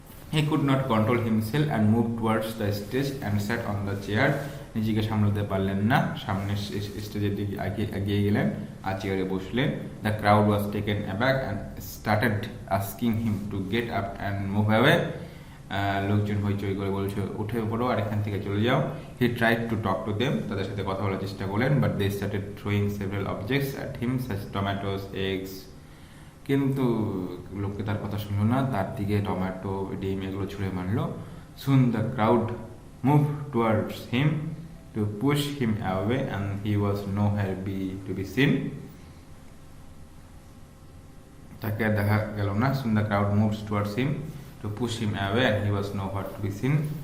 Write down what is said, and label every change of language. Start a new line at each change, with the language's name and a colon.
English: He could not control himself and moved towards the stage and sat on the chair.
Bangla: নিজেকে সামলাতে পারলেন না, সামনে স্টেজের দিকে এগিয়ে গেলেন আর চেয়ারে বসলেন।
English: The crowd was taken aback and started asking him to get up and move away.
Bangla: লোকজন হইচই করে বলছে উঠে পড়ো আর এখান থেকে চলে যাও।
English: he tried to talk to them,
Bangla: তাদের সাথে কথা বলার চেষ্টা করলেন,
English: but they started throwing several objects at him such tomatoes, eggs,
Bangla: কিন্তু লোককে তার কথা শুনলো না, তার দিকে টমেটো, ডিম এগুলো ছুঁড়ে মারলো।
English: Soon the crowd move towards him, to push him away, and he was nowhere to be seen.
Bangla: তাকে দেখা গেল না.
English: Soon the crowd moves towards him to push him away, and he was nowhere to be seen.